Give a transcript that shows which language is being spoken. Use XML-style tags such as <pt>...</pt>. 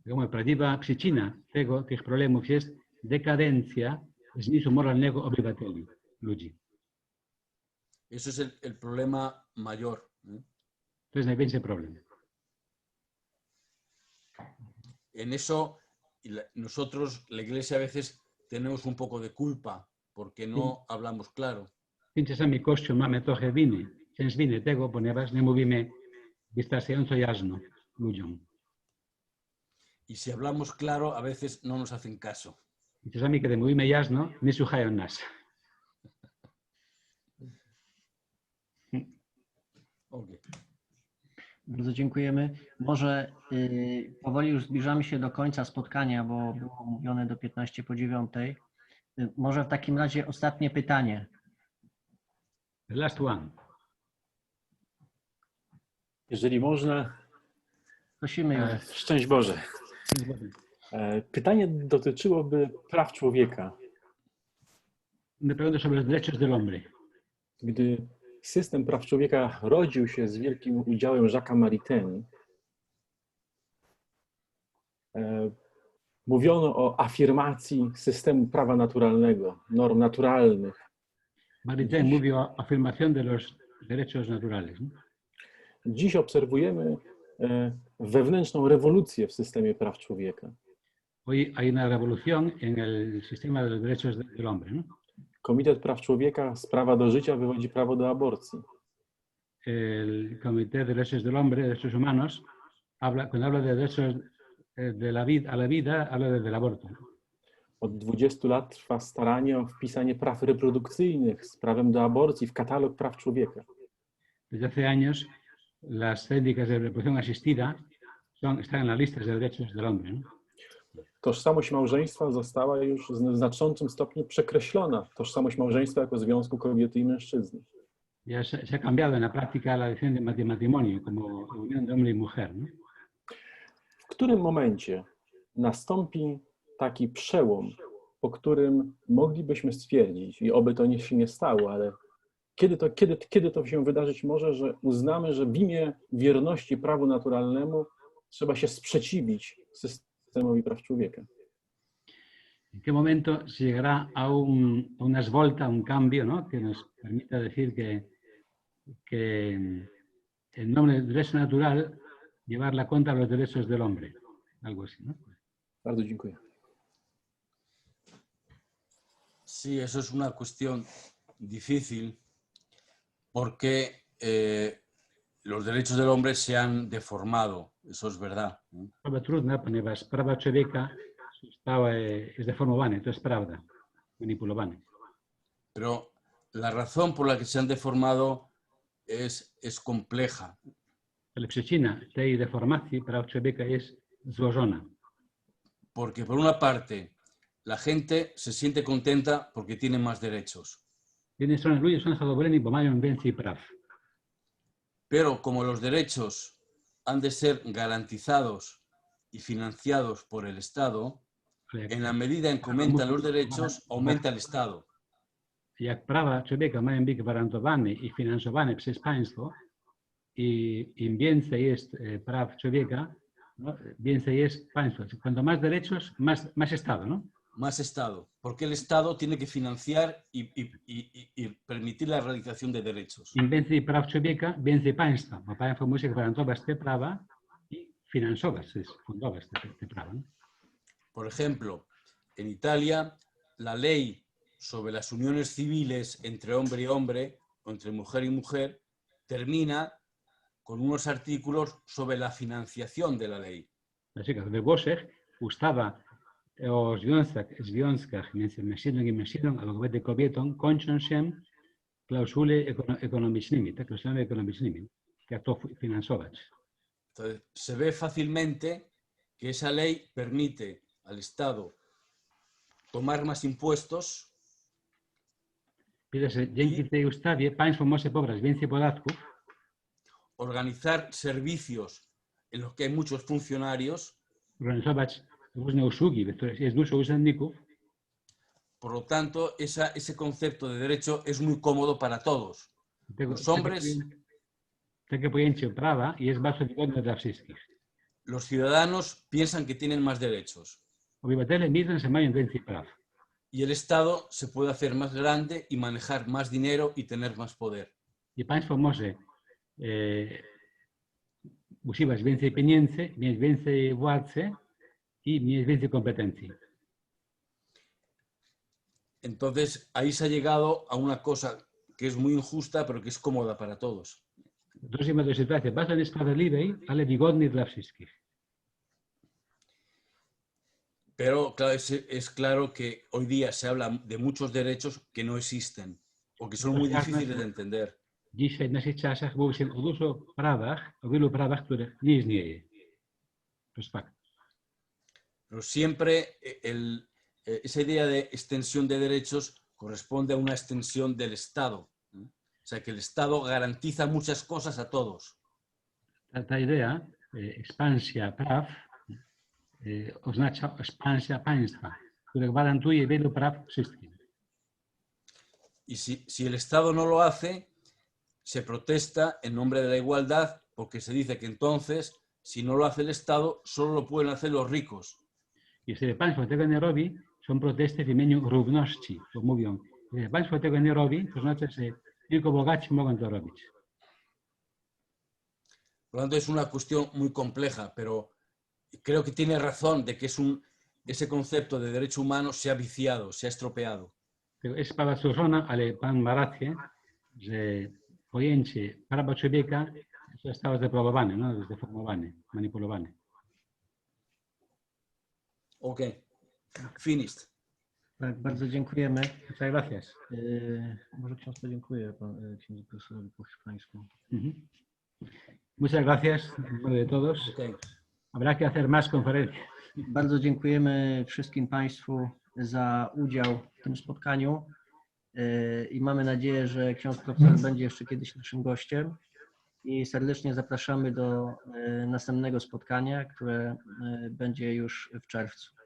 <pl>Prawdziwa przyczyna tych problemów jest dekadencja zmysłu moralnego obywateli, ludzi.</pl> <es>Eso es el problema mayor.</es> <pl>To jest największy problem.</pl> <es>En eso, nosotros, la Iglesia, a veces tenemos un poco de culpa porque no hablamos claro.</es> <pl>Tym czasami Kościół mamy trochę część winy tego, ponieważ nie mówimy wystarczająco jasno ludziom.</pl> <es>Y si hablamos claro, a veces no nos hacen caso.</es> <pl>I czasami, kiedy mówimy jasno, nie słuchają nas.</pl> <en>Okay.</en> <pl>Bardzo dziękujemy. Może powoli już zbliżamy się do końca spotkania, bo było mówione do 9:15. Może w takim razie ostatnie pytanie.</pl> <en>The last one.</en> <pl>Jeżeli można, Prosimy. szczęść Boże. Pytanie dotyczyłoby praw człowieka.</pl> <es>Me pregunto sobre los derechos del hombre.</es> <pl>Gdy system praw człowieka rodził się z wielkim udziałem Jacques'a Maritain, mówiono o afirmacji systemu prawa naturalnego, norm naturalnych. Maritain mówił o</pl> <es>afirmación de los derechos naturales. ¿No?</es> <pl>Dziś obserwujemy wewnętrzną rewolucję w systemie praw człowieka.</pl> <es>Hoy hay una revolución en el sistema de los derechos del hombre. ¿No?</es> <pl>Komitet Praw Człowieka z prawa do życia wywodzi prawo do aborcji.</pl> <es>El Comité de Derechos del Hombre, Derechos Humanos, cuando habla de derechos de la vida, a la vida, habla del aborto.</es> <pl>Od 20 lat trwa staranie o wpisanie praw reprodukcyjnych z prawem do aborcji w katalog praw człowieka.</pl> <es>Desde hace años, las técnicas de reproducción asistida están en las listas de derechos del hombre. ¿No?</es> <pl>Tożsamość małżeństwa została już w znaczącym stopniu przekreślona. Tożsamość małżeństwa jako związku kobiety i mężczyzny.</pl> <es>Ya se ha cambiado en la práctica la definición de matrimonio como unión de hombre y mujer. ¿No?</es> <pl>W którym momencie nastąpi taki przełom, po którym moglibyśmy stwierdzić, i oby to się nie stało, ale kiedy to się wydarzyć może, że uznamy, że w imię wierności prawu naturalnemu trzeba się sprzeciwić systemowi praw człowieka?</pl> <es>¿En qué momento se llegará a una esvolta, a un cambio, ¿no? Que nos permita decir que en nombre del derecho natural llevar la contra los derechos del hombre? Algo así, ¿no?</es> <pl>Bardzo dziękuję.</pl> <es>Sí, eso es una cuestión difícil porque los derechos del hombre se han deformado, eso es verdad.</es> <pl>Sprawa trudna, ponieważ prawa człowieka zostały zdeformowane, to jest prawda, manipulowane.</pl> <es>Pero la razón por la que se han deformado es compleja.</es> <pl>Ale przyczyna tej deformacji praw człowieka jest złożona.</pl> <es>Porque por una parte la gente se siente contenta porque tiene más derechos.</es> <pl>Z jednej strony ludzie są zadowoleni, bo mają więcej praw.</pl> <es>Pero como los derechos han de ser garantizados y financiados por el Estado, en la medida en que aumentan los derechos, aumenta el Estado.</es> <pl>Jak prawa człowieka mają być gwarantowane i finansowane przez państwo, i im więcej jest praw człowieka, no, więcej jest państwo.</pl> <es>Cuanto más derechos, más Estado, ¿no? Más Estado, porque el Estado tiene que financiar y permitir la realización de derechos.</es> <pl>Im więcej praw człowieka, więcej państwa, bo państwo musi gwarantować te prawa i finansować, fundować te prawa.</pl> <es>¿No? Por ejemplo, en Italia, la ley sobre las uniones civiles entre hombre y hombre, o entre mujer y mujer, termina con unos artículos sobre la financiación de la ley. Así que</es> <pl>we Włoszech ustawa o związkach między mężczyzną i mężczyzną, albo kobiety kobietą, kończą się klauzule ekonomicznymi, tak, klauzulami ekonomicznymi, jak to finansować.</pl> <es>Entonces, se ve fácilmente que esa ley permite al Estado tomar más impuestos.</es> <pl>Dzięki tej ustawie państwo może pobrać więcej podatków,</pl> <es>organizar servicios en los que hay muchos funcionarios,</es> <pl>organizować różne usługi, w których jest dużo urzędników.</pl> <es>Por lo tanto, ese concepto de derecho es muy cómodo para todos. Los hombres,</es> <pl>takie pojęcie prawa jest bardzo wygodne dla wszystkich.</pl> <es>Los ciudadanos piensan que tienen más derechos.</es> <pl>Obywatele myślą, że mają więcej praw.</pl> <es>Y el Estado se puede hacer más grande y manejar más dinero y tener más poder.</es> <pl>I państwo może używać więcej pieniędzy, mieć więcej władzy i mieć więcej kompetencji.</pl> <es>Entonces, ahí se ha llegado a una cosa que es muy injusta, pero que es cómoda para todos.</es> <pl>Doszliśmy do sytuacji bardzo niesprawiedliwej, ale wygodnej dla wszystkich.</pl> <es>Pero claro, es claro que hoy día se habla de muchos derechos que no existen o que son muy difíciles de entender.</es> <pl>Dzisiaj w naszych czasach mówi się o dużo prawach, o wielu prawach, których nie istnieje. To jest fakt.</pl> <es>Pero siempre esa idea de extensión de derechos corresponde a una extensión del Estado. O sea, que el Estado garantiza muchas cosas a todos.</es> <pl>Ta idea, ekspansja praw, oznacza ekspansja państwa, które gwarantuje wielu praw wszystkim.</pl> <es>Y si el Estado no lo hace, se protesta en nombre de la igualdad porque se dice que entonces, si no lo hace el Estado, solo lo pueden hacer los ricos.</es> <pl>Jeśli państwo tego nie robi, są protesty w imieniu równości, bo mówią, jeśli państwo tego nie robi, to znaczy, że tylko bogaci mogą to robić.</pl> <es>Por lo tanto, es una cuestión muy compleja, pero creo que tiene razón de que ese concepto de derecho humano se ha viciado, se ha estropeado.</es> <pl>Jest sprawa złożona, ale pan ma rację, że pojęcie prawa człowieka zostało zdeprawowane, no, zdeformowane, manipulowane.</pl> <en>Ok, finished.</en> <pl>Tak, bardzo dziękujemy.</pl> <es>Muchas gracias.</es> <pl>Może ksiądz podziękuję księdzu profesorowi po hiszpańsku.</pl> <es>Muchas gracias en nombre de todos.</es> <en>Okay.</en> <es>Habrá que hacer más conferencias.</es> <pl>Bardzo dziękujemy wszystkim Państwu za udział w tym spotkaniu i mamy nadzieję, że ksiądz profesor będzie jeszcze kiedyś naszym gościem i serdecznie zapraszamy do następnego spotkania, które będzie już w czerwcu.</pl>